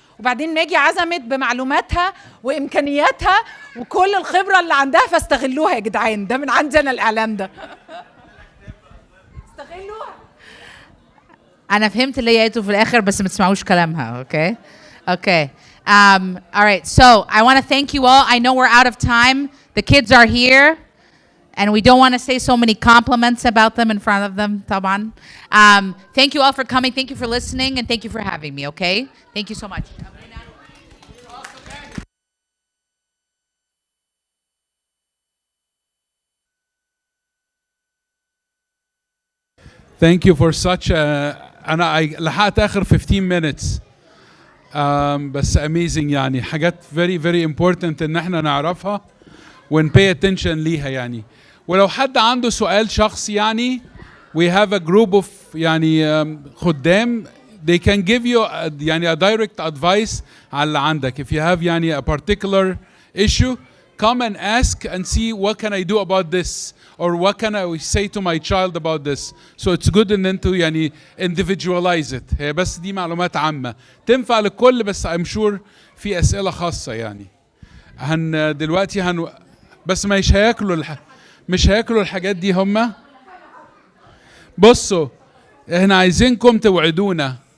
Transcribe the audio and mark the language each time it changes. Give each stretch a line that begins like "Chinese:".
Arabic: وبعدين ماجي عزمت بمعلوماتها وإمكانياتها وكل الخبرة اللي عندها، فاستغلوها يا جدعان، ده من عندي أنا الإعلان ده. أنا فهمت اللي هي قالته في الآخر بس ما تسمعوش كلامها.
English: Okay. Okay. All right. So I want to thank you all. I know we're out of time. The kids are here, and we don't want to say so many compliments about them in front of them.
Arabic: طبعا.
English: Thank you all for coming. Thank you for listening, and thank you for having me. Okay. Thank you so much. Thank you for such a
Arabic: أنا لحقت آخر
English: 15 minutes.
Arabic: بس
English: amazing،
Arabic: يعني حاجات
English: very very important
Arabic: إن احنا نعرفها ون
English: pay attention
Arabic: ليها يعني. ولو حد عنده سؤال شخصي يعني
English: we have a group of
Arabic: يعني خدام
English: they can give you
Arabic: يعني
English: a direct advice
Arabic: على اللي عندك.
English: If you have
Arabic: يعني
English: a particular issue, come and ask and see what can I do about this, or what can I say to my child about this. So it's good
Arabic: ان انتوا يعني
English: individualize it.
Arabic: هي بس دي معلومات عامة تنفع للكل، بس
English: I'm sure
Arabic: في أسئلة خاصة يعني. دلوقتي بس مش هياكلوا الحاجات دي هما. بصوا احنا عايزينكم توعدونا.